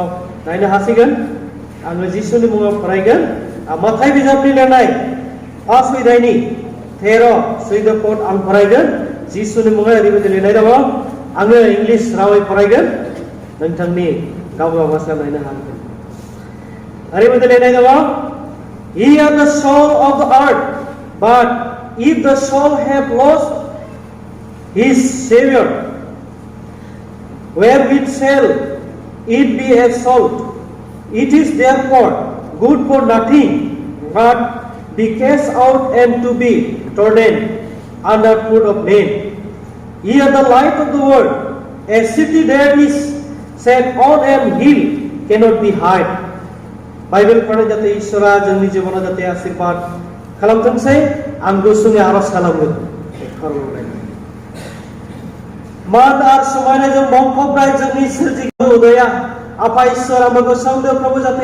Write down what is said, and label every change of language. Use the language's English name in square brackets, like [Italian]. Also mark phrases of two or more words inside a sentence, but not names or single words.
[Bodo] नायनो हासिगोन आङो जिसुनि मुङाव फरायगोन माथाइ बिजाबनि लिरनाय फार्स्ट अध्यायनि 13 सैद पद आं फरायगोन जिसुनि मुङाव ओरैबायदि लिरनाय दङ आङो इंलिस रावै फरायगोन नोंथांनि गावबा गाव भाषायाव नायनो हागोन ओरैबायदि लिरनाय दङ [English] Ye are the soul of the earth, but if the soul have lost his Savior, wherewith shall it be exalted? It is therefore good for nothing, but be cast out and to be trodden under foot of men. Ye are the light of the world. A city that is set on an hill cannot be hid. [Bodo] बाइबेल फरायनाय जाते इसोरा जोंनि जिबनाव जाते आशीर्वाद खालामथोंसै आं गुसुङै आरज खालामगोन मान आरो समायनाजों बुंफबनाय जोंनि सोरजिगिरि उदया आफा इसोर आंबो गोसोआवनो प्रभु जाते